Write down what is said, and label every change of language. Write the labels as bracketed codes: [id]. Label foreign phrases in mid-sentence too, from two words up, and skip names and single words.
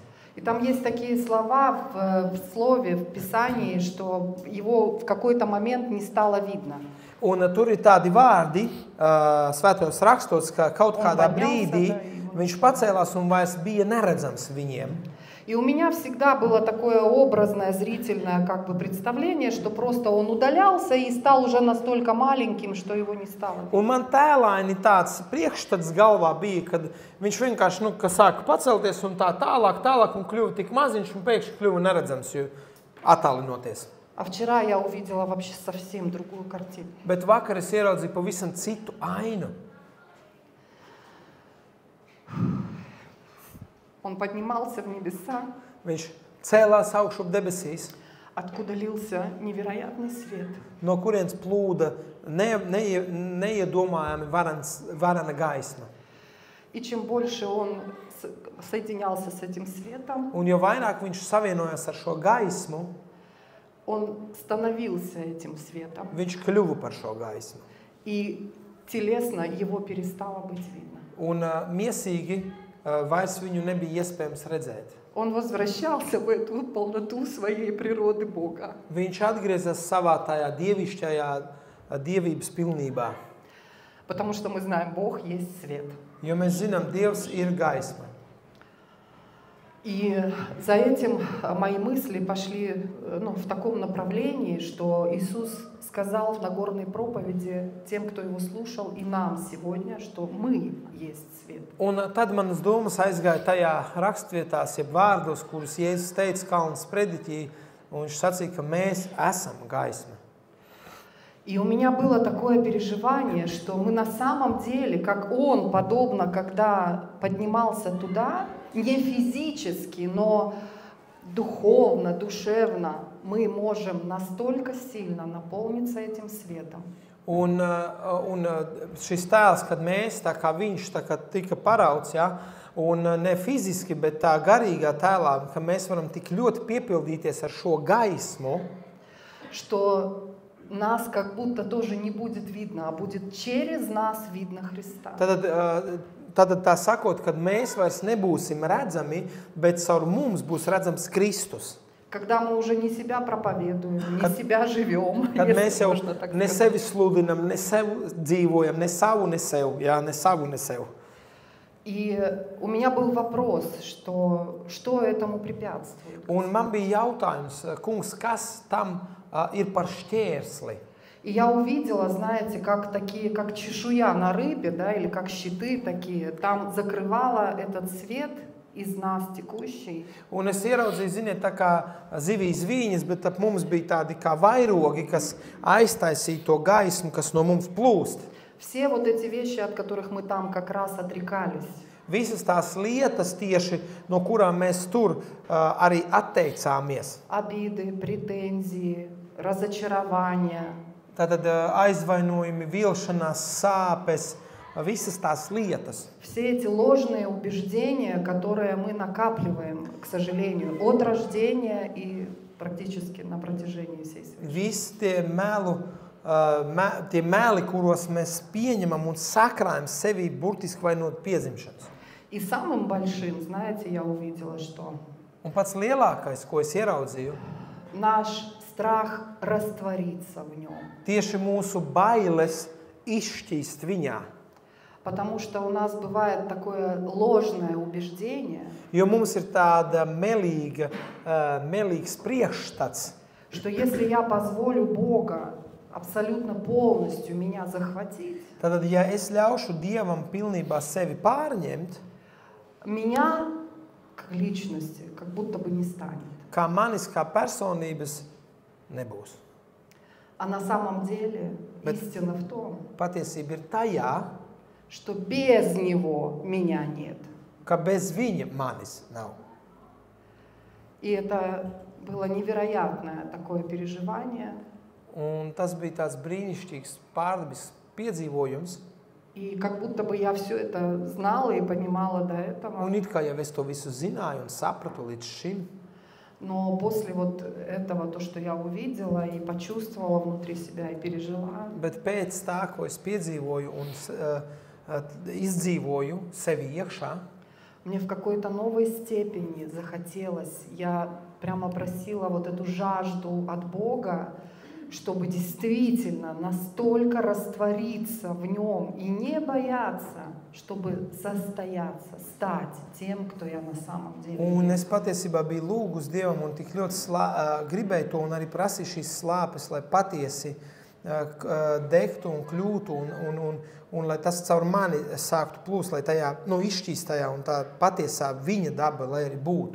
[ru] И там есть такие слова в слове, в Писании, что его в какой-то момент не стало видно. [lv] Un tur ir tādi vārdi svētajos rakstos, ka kaut kādā brīdī viņš pacēlās un vairs bija neredzams viņiem. [ru] И у меня всегда было такое образное, зрительное как бы представление, что просто он удалялся и стал уже настолько маленьким, что его не стало. [lv] Un man tēlaini tāds priekšstats galvā bija, kad viņš vienkārši, ka sāka pacelties un tā tālāk un kļuva tik maziņš un pēkšņi kļuva neredzams, jo attālinoties. [ru] А вчера я увидела вообще совсем другую картину. [lv] Bet vakar es ieraudzīju pavisam citu ainu. [ru] Он поднимался в небеса, [lv] Viņš cēlās augšu debesīs, [ru] откуда лился невероятный свет. [lv] no kurienes plūda neiedomājami varana gaisma. [ru] И чем больше он соединялся с этим светом, [lv] Un jo vairāk viņš savienojās ar šo gaismu, [ru] он становился этим светом. [lv] viņš kļuva par šo gaismu. [ru] И телесно его перестало быть видно. [lv] Un miesīgi vairs viņu nebija iespējams redzēt. [ru] Он возвращался в эту полноту своей природы Бога. [lv] Viņš atgriezās savā tajā dievišķajā dievības pilnībā. [ru] Потому что мы знаем, Бог есть свет. [lv] Jo mēs zinām, Dievs ir gaisma. [ru] И за этим мои мысли пошли в таком направлении, что Иисус сказал в Нагорной проповеди тем, кто его слушал, и нам сегодня, что мы есть свет. [lv] Un tad manas domas aizgāja tajā rakstvietās, jeb vārdos, kurus Jēzus teica Kalna sprediķī, un viņš sacīja, ka mēs esam gaisma. [ru] И у меня было такое переживание, что мы на самом деле, как Он, подобно, когда поднимался туда, не физически, но духовно, душевно, мы можем настолько сильно наполниться этим светом. [lv] Un šis tēls, kad mēs, tā kā viņš tika parauts, ja, un ne fiziski, bet tā garīgā tēlā, ka mēs varam tik ļoti piepildīties ar šo gaismu, [ru] что нас как будто тоже не будет видно, а будет через нас видно Христа. [lv] Tad tā sakot, kad mēs vairs nebūsim redzami, bet caur mums būs redzams Kristus. [ru] Когда мы уже не себя проповедуем, не себя живем, [lv] Kad mēs jau [ru] можно так [lv] ne [ru] сказать. [lv] sevi sludinam, ne sevi dzīvojam, ne savu, ne sev, jā, ne savu, ne sev. [ru] И у меня был вопрос, что этому препятствует. [lv] Un man bija jautājums, kungs, kas tam ir par šķērsli? [ru] И я увидела, знаете, как чешуя на рыбе, да, или как щиты такие, там закрывала этот свет из нас текущий. [lv] Un es ieraudzīju, ziniet, tā kā zivīs vīņas, bet ap mums bija tādi kā vairogi, kas aiztaisīja to gaismu, kas no mums plūst. [ru] Все вот эти вещи, от которых мы там как раз отрекались. [lv] Visas tās lietas tieši, no kurām mēs tur arī atteicāmies. [ru] Обиды, претензии, разочарования. [lv] Tātad aizvainojumi, vilšanās, sāpes, visas tās lietas. [ru] Все эти ложные убеждения, которые мы накапливаем, к сожалению, от рождения и практически на протяжении всей своей жизни. [lv] Visi tie meli, kuros mēs pieņemam un sakrājam sevi burtiski vai no piedzimšanas. [ru] И самым большим, знаете, я увидела, что [lv] Un pats lielākais, ko es ieraudzīju, [ru] наш страх растворится в нем. [lv] tieši mūsu bailes izšķīst viņā. [ru] Потому что у нас бывает такое ложное убеждение, [lv] Jo mums ir tāda melīgs priekšstats, [ru] что если я позволю Бога абсолютно полностью меня захватить, [lv] tad, ja es ļaušu Dievam pilnībā sevi pārņemt, [ru] меня как личности как будто бы не станет. [lv] kā manis kā personības nebūs. [ru] А на самом деле истина в том, [lv] Patiesība ir tajā, [ru] что без Него меня нет. [lv] ka bez viņa manis nav. [ru] И это было невероятное такое переживание. [lv] Un tas bija tāds brīnišķīgs pārdabisks piedzīvojums. [ru] И как будто бы я все это знала и понимала до этого. [lv] Un it kā jau es to visu zināju un sapratu līdz šim. [ru] Но после вот этого, то, что я увидела и почувствовала внутри себя и пережила, [lv] Bet pēc tā, ko es piedzīvoju un izdzīvoju sevi iekšā, [ru] мне в какой-то новой степени захотелось, я прямо просила вот эту жажду от Бога, чтобы действительно настолько раствориться в нем и не бояться, чтобы состояться, стать тем, кто я на самом деле. [lv] un es patiesībā biju lūgus Dievam un tik ļoti gribēju to un arī prasīju šīs slāpes, lai patiesi degtu un kļūtu un lai tas caur mani sāktu plūst, lai tajā, izšķīst tajā un tā patiesā viņa daba, lai arī būtu.